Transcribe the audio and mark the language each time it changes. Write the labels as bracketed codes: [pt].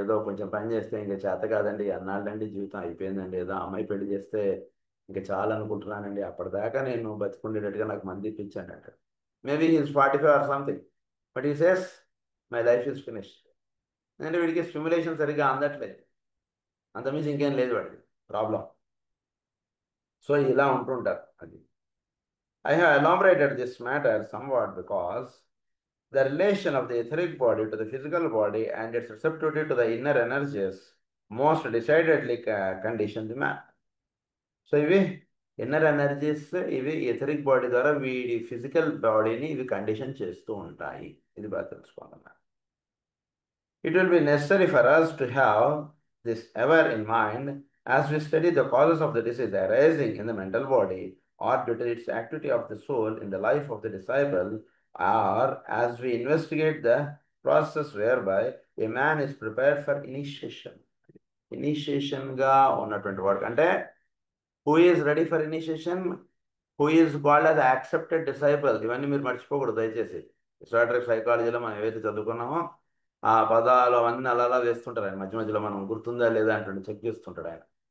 [te] ఏదో కొంచెం పని చేస్తే ఇంకా చేత కాదండి, అన్నాళ్ళండి జీవితం అయిపోయిందండి, ఏదో అమ్మాయి పెళ్లి చేస్తే ఇంకా చాలా అనుకుంటున్నానండి, అప్పటిదాకా నేను బతికుండేటట్టుగా నాకు మంది ఇప్పించండి అంటాడు. [en] Maybe he's 45 or something, but he says my life is finished. [te] అంటే వీడికి స్టిమ్యులేషన్ సరిగ్గా అందట్లేదు, అంతమించి ఇంకేం లేదు వాడికి ప్రాబ్లం. సో ఇలా ఉంటుంటారు. [en] అది I have elaborated this matter somewhat because the relation of the etheric body to the physical body and its receptivity to the inner energies most decidedly condition the man. [te] So ఇవి inner energies, ఇవి etheric body ద్వారా వీడి physical బాడీని ఇవి condition చేస్తూ ఉంటాయి. ఇది బాగా తెలుసుకోవాలన్నమాట. [en] It will be necessary for us to have this ever in mind as we study the causes of the disease arising in the mental body or due to its activity of the soul in the life of the disciple, or as we investigate the process whereby a man is prepared for initiation. [te] ఇనిషియేషన్గా ఉన్నటువంటి వాడు అంటే [en] Who is ready for initiation, who is called as accepted disciple. [te] ఇవన్నీ మీరు మర్చిపోకూడదు దయచేసి. Historic సైకాలజీలో మనం ఏవైతే చదువుకున్నామో ఆ పదాలు అవన్నీ అలా వేస్తుంటారు ఆయన మధ్య మధ్యలో, మనం గుర్తుందా లేదా అంటే చెక్ చేస్తుంటాడు ఆయన.